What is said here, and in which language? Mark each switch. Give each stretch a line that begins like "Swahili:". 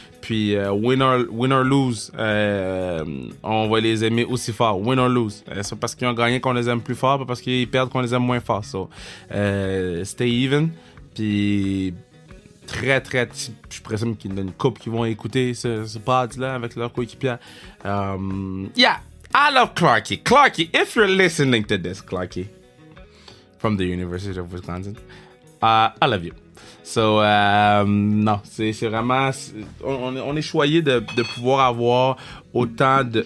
French: Puis
English: win or lose,
French: on va les aimer aussi fort.
English: Win or lose,
French: c'est parce qu'ils ont gagné qu'on les aime plus fort, pas parce qu'ils perdent qu'on les aime moins fort.
English: So, stay even.
French: Puis très, je présume qu'il y a une couple qui vont écouter ce pod-là avec leur coéquipier.
English: Yeah, I love Clarky. Clarky, if you're listening to this, Clarky, from the University of Wisconsin, I love you.
French: So, non, c'est vraiment... On est choyé de pouvoir avoir autant de...